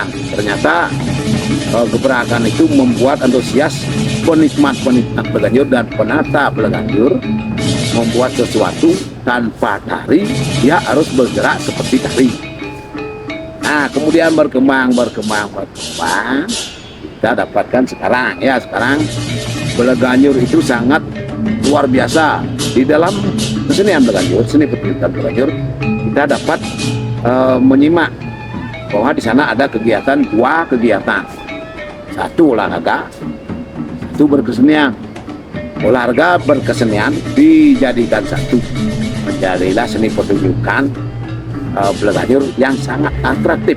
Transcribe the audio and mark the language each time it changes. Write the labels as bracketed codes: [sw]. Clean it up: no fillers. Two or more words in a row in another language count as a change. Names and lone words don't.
[id] Ternyata gebrakan itu membuat antusias penikmat Beganjur dan penata Beganjur membuat sesuatu tanpa tari, dia harus bergerak seperti tari. Nah, kemudian berkembang, kita dapatkan sekarang Beganjur itu sangat luar biasa. Di dalam kesenian Beganjur, seni pertunjukan Beganjur, kita dapat menyimak bahwa di sana ada dua kegiatan. Satu olahraga, satu berkesenian. Olahraga berkesenian dijadikan satu, menjadilah seni pertunjukan Beganjur yang sangat atraktif.